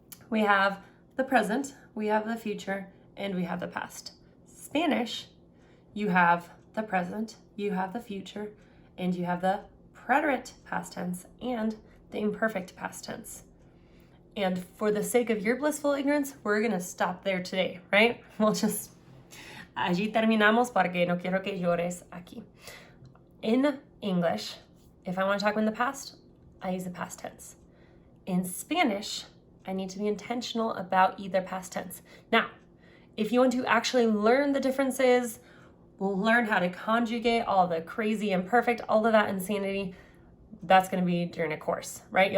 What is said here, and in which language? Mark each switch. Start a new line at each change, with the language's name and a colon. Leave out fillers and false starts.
English: We have the present, we have the future, and we have the past. Spanish, you have the present, you have the future, and you have the preterite past tense and the imperfect past tense. And for the sake of your blissful ignorance, we're going to stop there today, right? We'll just,
Spanish: allí terminamos porque no quiero que llores aquí.
English: In English, if I want to talk in the past, I use the past tense. In Spanish, I need to be intentional about either past tense. Now, if you want to actually learn the differences, learn how to conjugate all the crazy imperfect, all of that insanity, that's going to be during a course, right?